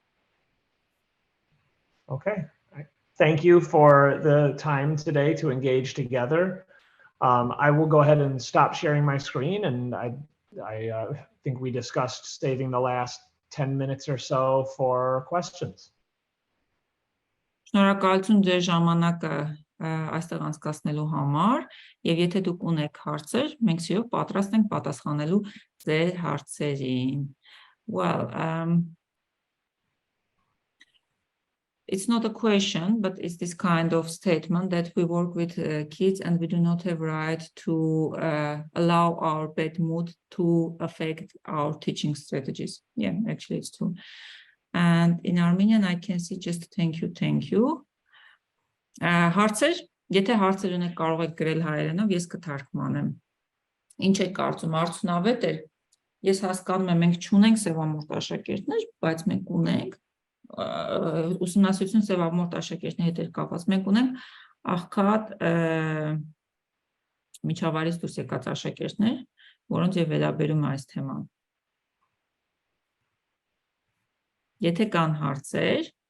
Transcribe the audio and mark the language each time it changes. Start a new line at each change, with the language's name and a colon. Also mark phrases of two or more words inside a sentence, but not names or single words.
English: Okay. Thank you for the time today to engage together. I will go ahead and stop sharing my screen, and I think we discussed saving the last 10 minutes or so for questions.
Armenian: Շնորհակալություն ձեր ժամանակը այստեղ անցկացնելու համար, եւ եթե դուք ունեք հարցեր, մենք սիրով պատրաստ ենք պատասխանելու ձեր հարցերին։
English: Well, it's not a question, but it's this kind of statement that we work with kids and we do not have right to allow our bad mood to affect our teaching strategies. Yeah, actually it's true. And in Armenian, I can see just thank you.
Armenian: Հարցեր, եթե հարցեր ունեք կարող եք գրել հայերենով, ես կթարգմանեմ։ Ինչ եք կարծում, արդյունավետ է։ Ես հասկանում եմ, մենք չունենք սևամորթ աշակերտներ, բայց մենք ունենք ուսումնասիրություն սևամորթ աշակերտների հետ կապված։ Մենք ունենք աղքատ միջավայրից դուրս եկած աշակերտներ, որոնց եւ վերաբերում է այս թեման։ Եթե կան հարցեր,